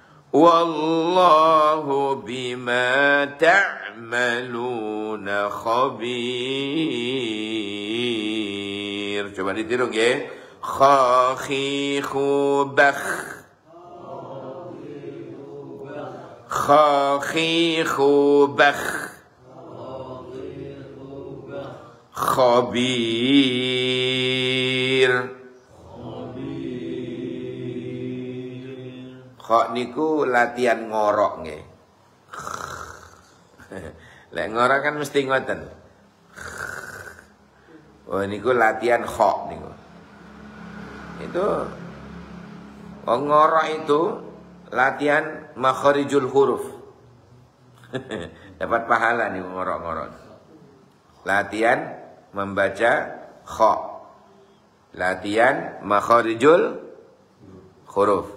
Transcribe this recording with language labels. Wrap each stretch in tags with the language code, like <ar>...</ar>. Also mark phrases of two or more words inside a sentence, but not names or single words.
<ar>والله بما تعملون خبير.</ar> <id>Coba ditiru ya. Khakhikubakh. Khakhikubakh.</id> <ar>Khabir.</ar> <jv>Kok niku latihan ngorok nggih. Lek ngorok kan mesti ngoten. Oh niku latihan kok niku.</jv> <id>Itu ngorok itu latihan</id> <ar>مخارج الحروف.</ar> <id>Dapat pahala nih ngorok-ngorok. Latihan membaca kha. Latihan</id> <ar>مخارج الحروف.</ar>